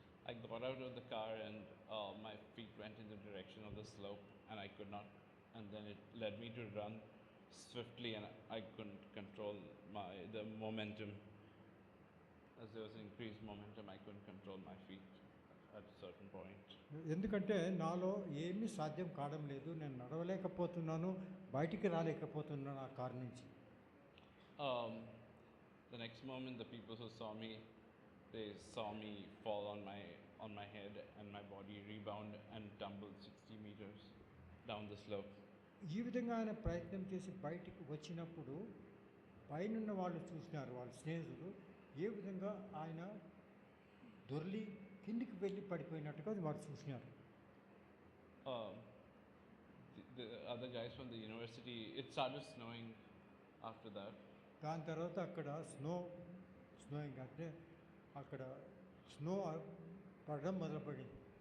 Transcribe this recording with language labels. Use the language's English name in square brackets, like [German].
[English] I got out of the car and my feet went in the direction of the slope, and I could not, and then it led me to run swiftly, and I couldn't control the momentum. As there was increased momentum, I couldn't control my feet at a certain point. [Telugu] ఎందుకంటే నాలో ఏమీ సాధ్యం కావడం లేదు, నేను నడవలేకపోతున్నాను, బయటికి రాలేకపోతున్నాను ఆ car నుంచి. [English] The next moment, the people who saw me, they saw me fall on my head, and my body rebound and tumbled 60 meters down the slope. [Telugu] ఈ విధంగా ఆయన ప్రయత్నం చేసి బయటికి వచ్చినప్పుడు పైనున్న వాళ్ళు చూసినారు, వాళ్ళ స్నేహితులు, ఏ విధంగా ఆయన దొర్లి కిందికి వెళ్ళి పడిపోయినట్టుగా వారు చూసినారు. [English] The other guys from the university, it started snowing after that. [Telugu] దాని తర్వాత అక్కడ స్నోయింగ్ అంటే అక్కడ స్నో పడడం మొదలుపడింది.